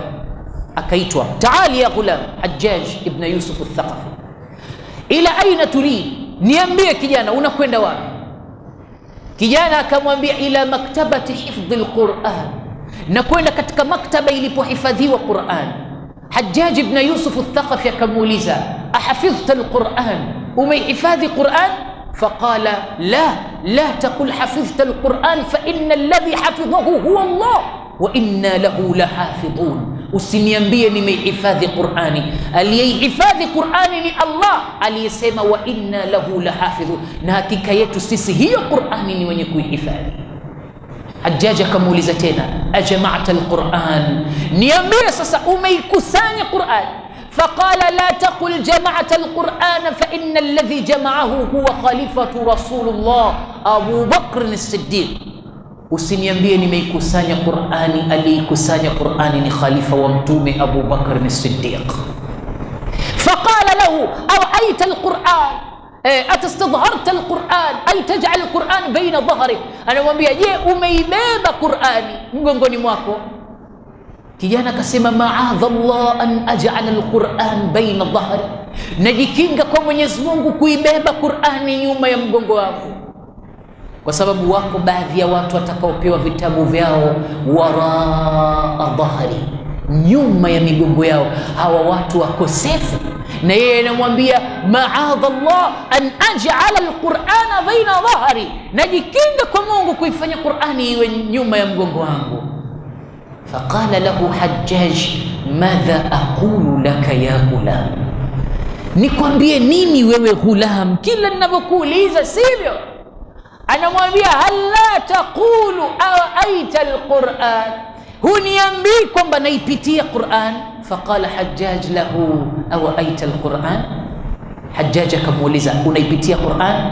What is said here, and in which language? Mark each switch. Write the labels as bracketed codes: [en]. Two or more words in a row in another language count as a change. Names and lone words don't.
[sw] Akaitwa, [ar] تعال يا غلام [sw] Hajjaj ibn Yusuf al-Thaqafi, [ar] إلى أين تريد, [sw] niambie kijana unakwenda wapi? Kijana akamwambia, [ar] إلى مكتبة حفظ القرآن, [sw] nakwenda katika maktaba ilipohifadhiwa Qur'an. Hajjaj ibn Yusuf al-Thaqafi akamuuliza, [ar] أحفظت القرآن, [sw] umehifadhi Qur'an? [ar] فقال لا تقل حفظت القرآن فإن الذي حفظه هو الله وإنا له لحافظون. [sw] Usiniambie nimehifadhi Qur'ani, aliyehifadhi Qur'ani ni Allah aliyesema [ar] وإنا له لحافظون, [sw] na hakika yetu sisi hiyo Qur'ani ni wenye kuihifadhi. Hajjaj akamuuliza tena, [ar] أجمعت القرآن, [sw] niambie sasa umeikusanya Qur'an? [ar] فقال لا تقل جمعت القرآن فإن الذي جمعه هو خليفة رسول الله أبو بكر الصديق. [sw] Usiniambie nimeikusanya Qur'ani, aliyekusanya Qur'ani ni khalifa wa mtume Abu Bakr as-Siddiq. [ar] فقال له أرأيت القرآن أتستظهرت القرآن أي تجعل القرآن بين ظهرك. [sw] أنا mwambia, je, umeibeba Qur'ani mgongoni mwako? Kijana akasema, [ar] معاذ الله أن أجعل القرآن بين ظهري, [sw] najikinga kwa Mwenyezi Mungu kuibeba Qur'ani nyuma ya mgongo wangu, kwa sababu wako baadhi ya watu watakaopewa vitabu vyao [ar] وراء ظهري, [sw] nyuma ya migongo yao. Hawa watu wakosefu, na yeye anamwambia [ar] معاذ الله أن أجعل القرآن بين ظهري, [sw] najikinga kwa Mungu kuifanya Qur'ani iwe nyuma ya mgongo wangu. [ar] فقال له حجاج ماذا أقول لك يا غلام, [sw] nikwambie nini wewe ghulam, kila ninavyokuuliza sivyo? Anamwambia, [ar] هل لا تقول أتيت القرآن, [sw] huniambii kwamba naipitia Qur'an? [ar] فقال حجاج له أتيت القرآن, [sw] Hajjaj akamuuliza unaipitia Qur'an?